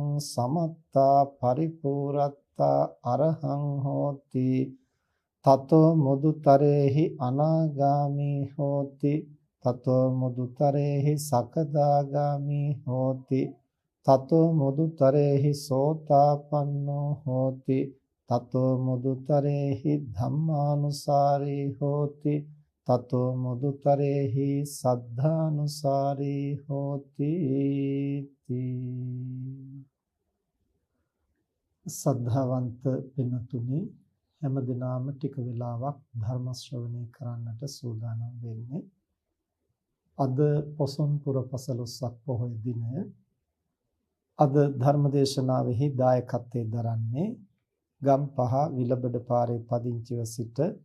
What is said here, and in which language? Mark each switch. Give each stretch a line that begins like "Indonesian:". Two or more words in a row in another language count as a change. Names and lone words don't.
Pali: समत्ता परिपूरत्ता अरहं होति ततो मुदुतरेहि अनागामी होति ततो मुदुतरेहि सकदागामी होति ततो मुदुतरेहि सोतापन्नो होति ततो मुदुतरेहि धम्मानुसारी होति ततो मुदुतरेहि सද්ධානුसारी होति
Sinhala: සද්ධාවන්ත පින්තුනි හැමදිනම ටික වෙලාවක් ධර්ම ශ්‍රවණය කරන්නට සූදානම් වෙන්නේ අද පොසොන් පුර පසළොස්වක පොහොය දිනය අද ධර්ම දේශනාවෙහි දායකත්වයෙන් දරන්නේ ගම්පහ විලබඩ පාරේ පදිංචිව සිට